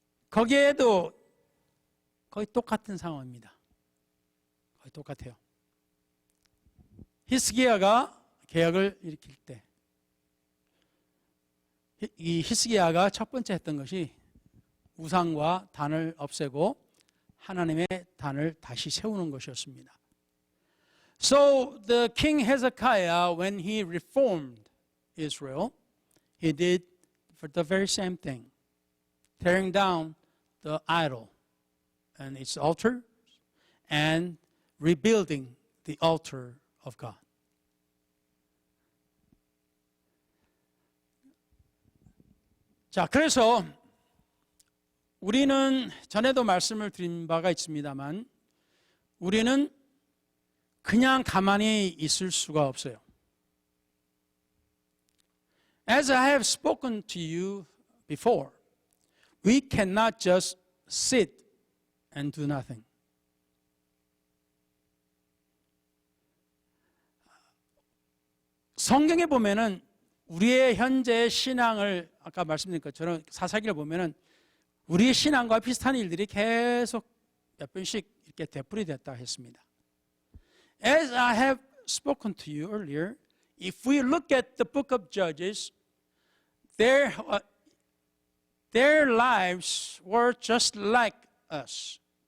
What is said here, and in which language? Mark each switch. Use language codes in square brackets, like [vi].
[ko] 거기에도 거의 똑같은 상황입니다. 거의 똑같아요. 히스기야가 개혁을 일으킬 때 이 히스기야가 첫 번째 했던 것이 우상과 단을 없애고 하나님의 단을 다시 세우는 것이었습니다. [en] So the king Hezekiah, when he reformed Israel, he did the very same thing, tearing down the idol and its altar and rebuilding the altar of God. [ko] 자, 그래서 우리는 전에도 말씀을 드린 바가 있습니다만 우리는 그냥 가만히 있을 수가 없어요. [en] As I have spoken to you before, we cannot just sit and do nothing. [ko] 성경에 보면은 우리의 현재 신앙을 아까 말씀드린 것처럼 사사기를 보면은 우리의 신앙과 비슷한 일들이 계속 몇 번씩 이렇게 되풀이됐다 했습니다. [en] As I have spoken to you earlier, if we look at the book of Judges, their lives were just like us.